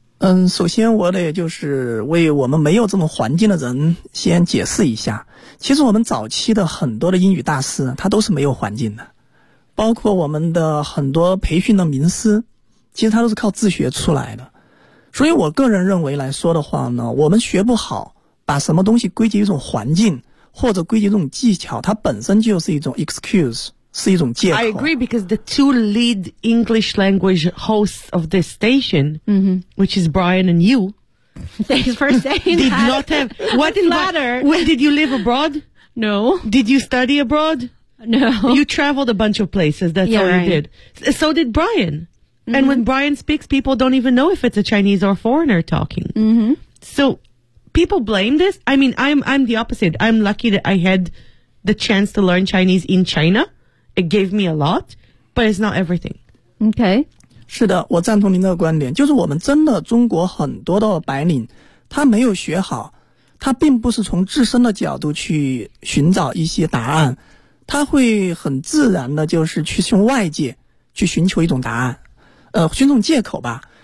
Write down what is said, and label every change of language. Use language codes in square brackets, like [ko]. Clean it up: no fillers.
[zh] 嗯，首先我得就是为我们没有这种环境的人先解释一下，其实我们早期的很多的英语大师他都是没有环境的，包括我们的很多培训的名师，其实他都是靠自学出来的。所以我个人认为来说的话呢，我们学不好把什么东西归结一种环境或者归结一种技巧，它本身就是一种 excuse，是一种借口。 [en] I agree because the two lead English language hosts of this station,、 mm-hmm. which is Brian and you, thanks for saying did that. Did not have. What in matter? Did you live abroad? No. Did you study abroad? No. You traveled a bunch of places. That's yeah, all you、 right. did. So did Brian.、Mm-hmm. And when Brian speaks, people don't even know if it's a Chinese or a foreigner talking.、 Mm-hmm. So people blame this. I mean, I'm the opposite. I'm lucky that I had the chance to learn Chinese in China. It gave me a lot, but it's not everything. Okay. [zh] 是的，我赞同您的观点，就是我们真的中国很多的白领，他没有学好，他并不是从自身的角度去寻找一些答案，他会很自然的就是去从外界去寻求一种答案，寻种借口吧。